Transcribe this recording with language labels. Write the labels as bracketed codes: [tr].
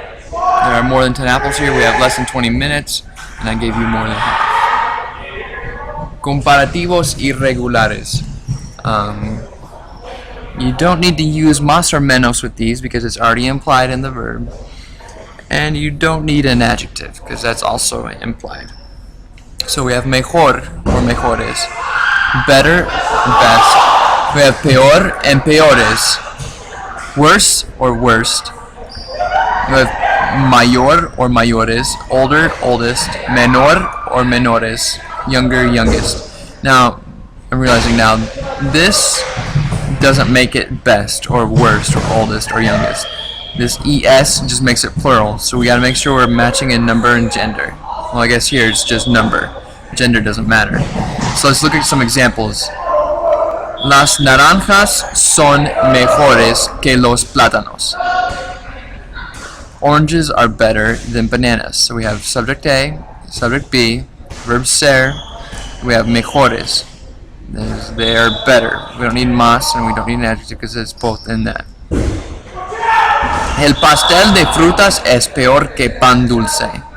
[en] There are more than 10 apples here. We have less than 20 minutes, and I gave you more than half. [es] Comparativos irregulares. [en] You don't need to use más or menos with these because it's already implied in the verb. And you don't need an adjective because that's also implied. So we have mejor or mejores, better, best. We have peor and peores, worse or worst. We have mayor or mayores, older, oldest, menor or menores, younger, youngest. Now, I'm realizing now, this doesn't make it best or worst or oldest or youngest. This ES just makes it plural, so we gotta make sure we're matching in number and gender. Well, I guess here it's just number. Gender doesn't matter. So let's look at some examples. [es] Las naranjas son mejores que los plátanos. [en] Oranges are better than bananas. So we have subject A, subject B, verb ser. We have mejores. They are better. We don't need más and we don't need an adjective because it's both in that. [es] El pastel de frutas es peor que pan dulce.